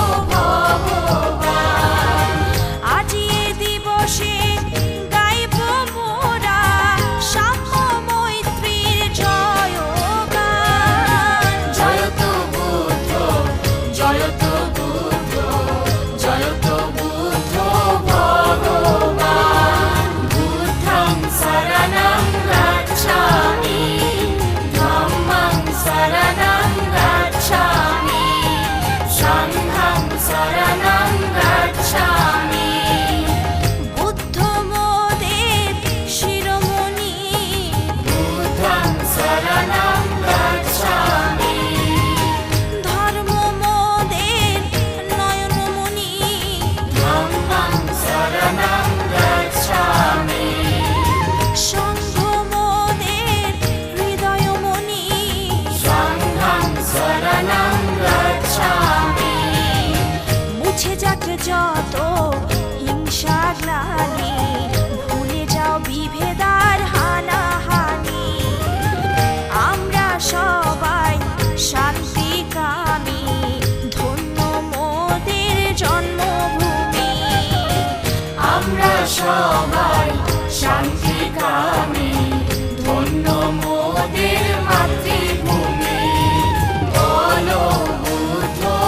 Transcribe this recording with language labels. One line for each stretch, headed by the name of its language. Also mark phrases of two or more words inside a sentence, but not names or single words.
Bangla: ভগবান আজি এ দিবসে গাইব মোরা সাম্য মৈত্রীর জয়গান জয়তু বুদ্ধ জয়তু বুদ্ধ জয়তু বুদ্ধ
Pali: ভগবান বুদ্ধং শরণং গচ্ছামি ধম্মং শরণং গচ্ছামি সংঘং শরণং গচ্ছামি
Bangla: বুদ্ধ মোদের
Pali: শিরোমণি বুদ্ধং শরণং গচ্ছামি
Bangla: ধর্ম মোদের নয়নমণি
Pali: ধম্মং শরণং গচ্ছামি
Bangla: সংঘ মোদের হৃদয়মণি
Pali: সংঘং শরণং গচ্ছামি
Bangla: মুছে যাক যত হিংসা গ্লানি ভুলে যাও বিভেদার হানাহানি আমরা সবাই শান্তিকামী ধন্য মোদের জন্মভূমি আমরা সবাই শান্তিকামী ধন্য মোদের মাতৃভূমি বলো বুদ্ধ